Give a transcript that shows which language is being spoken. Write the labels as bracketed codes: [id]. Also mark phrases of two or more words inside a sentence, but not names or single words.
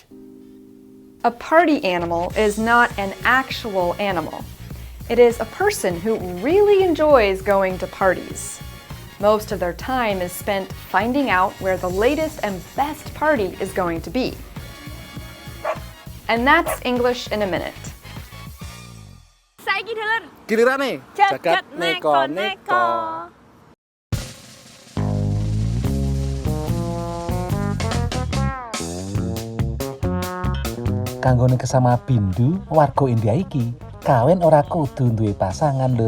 [en] A party animal is not an actual animal. It is a person who really enjoys going to parties. Most of their time is spent finding out where the latest and best party is going to be. And that's English in a minute. [jv] Saiki dulur. Gilirane Jagat neko-neko. Kanggone kesama Bindu, warga India iki, kawin ora kudu duwe pasangan, Lur.